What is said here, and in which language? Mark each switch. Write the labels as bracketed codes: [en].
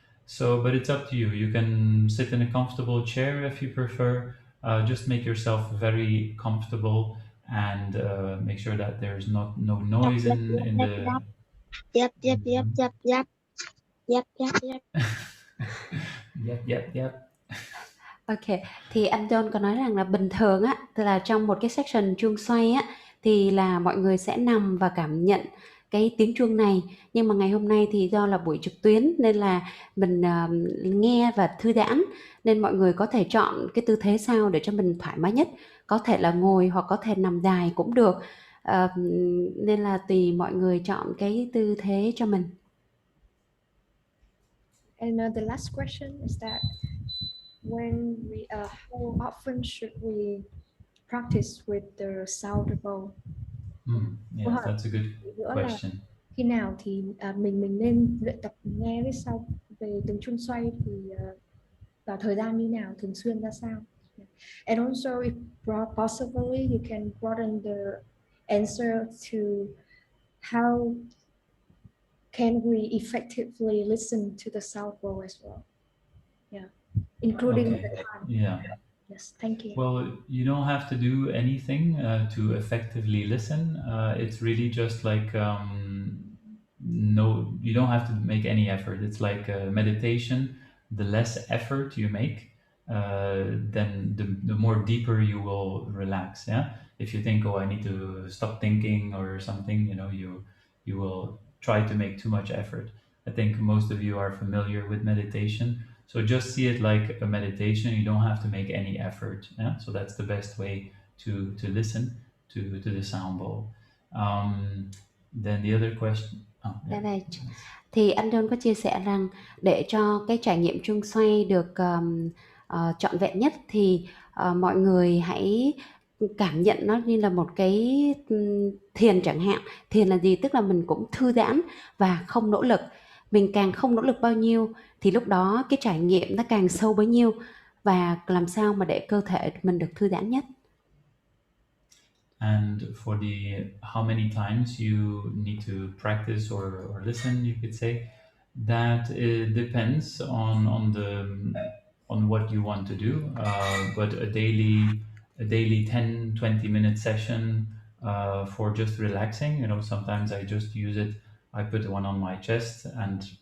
[en] So, but it's up to you. You can sit in a comfortable chair if you prefer. Just make yourself very comfortable and make sure that there's no noise in the. Yep. Yep. [vi] Ok, thì anh John có nói rằng là bình thường á, tức là trong một cái section chuông xoay á, thì là mọi người sẽ nằm và cảm nhận cái tiếng chuông này. Nhưng mà ngày hôm nay thì do là buổi trực tuyến nên là mình nghe và thư giãn, nên mọi người có thể chọn cái tư thế sao để cho mình thoải mái nhất. Có thể là ngồi hoặc có thể nằm dài cũng được. Nên là tùy mọi người chọn cái tư thế cho mình. [en] And the last question is that how often should we practice with the sound bowl? Yes, that's a good question. [vi] Khi nào thì mình nên luyện tập nghe với sau về tiếng chuông xoay, thì vào thời gian như nào, thường xuyên ra sao? [en] And also, if possibly, you can broaden the answer to how can we effectively listen to the sound bowl as well? Yeah, including Okay. the time. Yeah. Yes, thank you. Well, you don't have to do anything to effectively listen. It's really just like you don't have to make any effort. It's like a meditation. The less effort you make, then the more deeper you will relax. Yeah. If you think, oh, I need to stop thinking or something, you will try to make too much effort. I think most of you are familiar with meditation. So just see it like a meditation. You don't have to make any effort. Yeah? So that's the best way to listen to the sound bowl. Then the other question. [vi] Đây này. Thì anh John có chia sẻ rằng để cho cái trải nghiệm chuông xoay được trọn vẹn nhất thì mọi người hãy cảm nhận nó như là một cái thiền chẳng hạn. Thiền là gì? Tức là mình cũng thư giãn và không nỗ lực. Mình càng không nỗ lực bao nhiêu thì lúc đó cái trải nghiệm nó càng sâu bấy nhiêu, và làm sao mà để cơ thể mình được thư giãn nhất. [en] And for the how many times you need to practice or listen, you could say that it depends on what you want to do. But a daily 10-20 minute session for just relaxing. Sometimes I just use it. I put one on my chest and